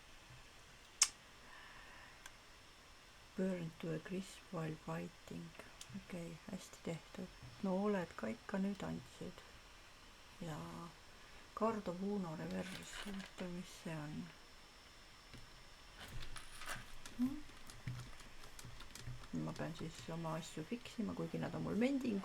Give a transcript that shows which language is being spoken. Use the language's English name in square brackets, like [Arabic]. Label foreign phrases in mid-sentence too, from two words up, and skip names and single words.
[English] Burn to a crisp while fighting. [Estonian] Okei, hästi tehtud. Nooled ka ikka nüüd andsid. Ja [English] Card of Uno reverse. [Estonian] Oota, mis see on? Ma pean siis oma asju fiksima, kuigi nad on mul mending.